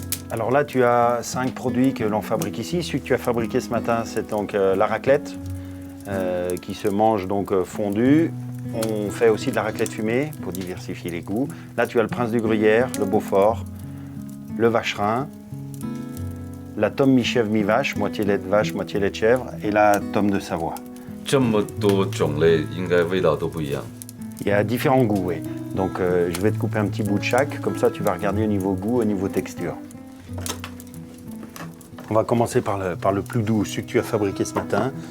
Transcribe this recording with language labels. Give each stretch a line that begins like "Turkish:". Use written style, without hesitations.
French: Alors là, tu as 5 produits que l'on fabrique ici. Celui que tu as fabriqué ce matin, c'est donc la raclette, qui se mange donc fondue. On fait aussi de la raclette fumée pour diversifier les goûts. Là, tu as le prince du gruyère, le Beaufort, le vacherin, la tome mi-chèvre mi-vache, moitié lait de vache, moitié lait de chèvre, et la tome de Savoie.
Chinese: 这么多种类，应该味道都不一样。
French: Il y a différents goûts, oui. Donc je vais te couper un petit bout de chaque, comme ça tu vas regarder au niveau goût, au niveau texture. On va commencer par le plus doux, celui que tu as fabriqué ce matin.